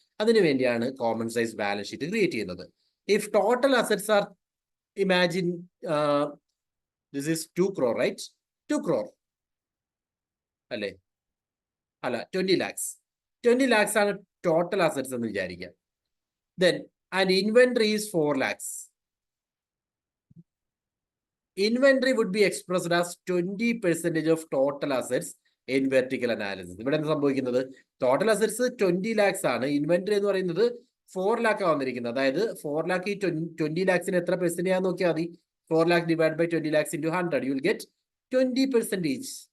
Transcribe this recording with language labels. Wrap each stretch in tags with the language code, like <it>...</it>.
<ml>അതിനു വേണ്ടിയാണ് common size balance sheet create ചെയ്യുന്നത്.</ml> <en>If total assets are, imagine this is 2 crore, right?</en> <ml>2 crore അല്ലേ? അല്ല, 20 lakhs. 20 lakhs ആണ് ടോട്ടൽ അസറ്റ്സ് എന്ന് വിചാരിക്കാം.</ml> <en>Then and inventory is 4 lakhs. Inventory would be expressed as 20% of total assets in vertical analysis.</en> <ml>ഇവിടെ എന്താ സംഭവിക്കുന്നത്? Total assets 20 lakhs ആണ്, inventory എന്ന് പറയുന്നത് 4 lakh വന്നിരിക്കുന്നത്. അതായത് 4 lakh ഈ 20 lakhsന് എത്ര പെർസെന്റ് ആണെന്ന് നോക്കിയാൽ മതി.</ml> <en>4 lakh divided by 20 lakhs into 100, you will get 20%.</en>